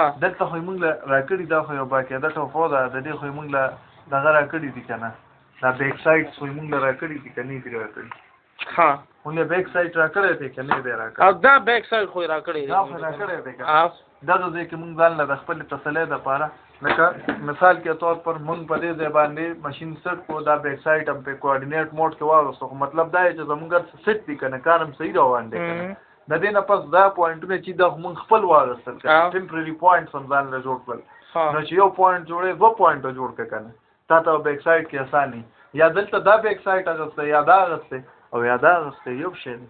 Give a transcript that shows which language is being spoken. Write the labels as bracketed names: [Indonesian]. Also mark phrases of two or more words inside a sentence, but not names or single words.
[Pashto] دلته خو یې موږ له راکړي دا خو یو باقاعده ټوپو ده د دې خو یې موږ له دغه راکړي دي که نه دا [English] back side [Pashto] خو یې موږ له راکړي دي که نه دي راکړي ها موږ یې [English] back side [Pashto] راکړی دی که نه دی راکړی او دا [English] back side [Pashto] خو یې راکړی دی دا خو یې راکړی دی که دا د ځای کې موږ ځان له د خپلې تسلۍ دپاره لکه [Urdu] مثال کے طور پر [Pashto] موږ په دې ځای باندې ماشین سیټ کړو دا بیک سایډ هم په [English] coordinate mode [Pashto] کې واغوستو خو مطلب دا دی چې زموږ هر سیټ دی که نه کار هم صحیح روان دی که نه د دې نه پس دا پوینټونه چې دا موږ خپل واغوستل که [English] temporary points [Pashto] هم ځان له جوړ کړل نو چې یو پوینټ جوړې دوه پوینټه جوړ کړه که نه تا ته [English] back side [Pashto] کې اساني یا دلته دا [English] back side [Pashto] اغوستی یا دا اغوستی او یا دا اغوستی یو شی دی